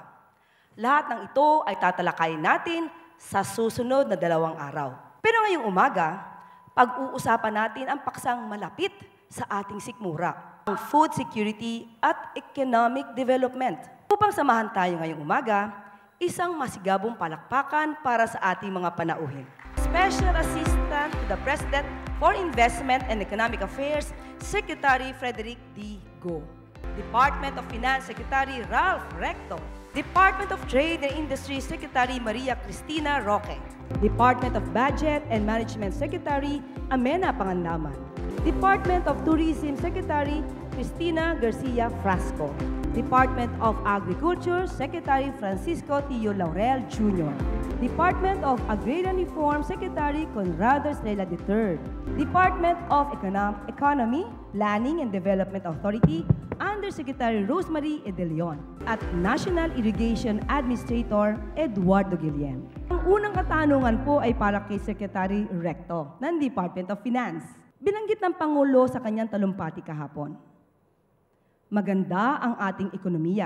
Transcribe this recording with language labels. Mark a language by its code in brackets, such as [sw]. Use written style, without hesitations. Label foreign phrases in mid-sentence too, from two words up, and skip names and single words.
[tl] Lahat ng ito ay tatalakayin natin sa susunod na 2 araw. Pero ngayong umaga, pag-uusapan natin ang paksang malapit sa ating sikmura, ang [en] food security [tl] at [en] economic development. [tl] Upang samahan tayo ngayong umaga, isang masigabong palakpakan para sa ating mga panauhin. [en] Special Assistant to the President for Investment and Economic Affairs, Secretary Frederick D. Go. Department of Finance Secretary Ralph Recto, Department of Trade and Industry Secretary Maria Cristina Roque, Department of Budget and Management Secretary Amena Pangandaman, Department of Tourism Secretary Cristina Garcia Frasco, Department of Agriculture Secretary Francisco Tio Laurel Jr., Department of Agrarian Reform Secretary Conrado Estrella III, Department of Economy, Planning and Development Authority Undersecretary Rosemary E. [tl] De Leon at [en] National Irrigation Administrator [tl] Eduardo Guillen. Ang unang katanungan po ay para kay Secretary Recto ng Department of Finance. Binanggit ng Pangulo sa kanyang talumpati kahapon. Maganda ang ating ekonomiya.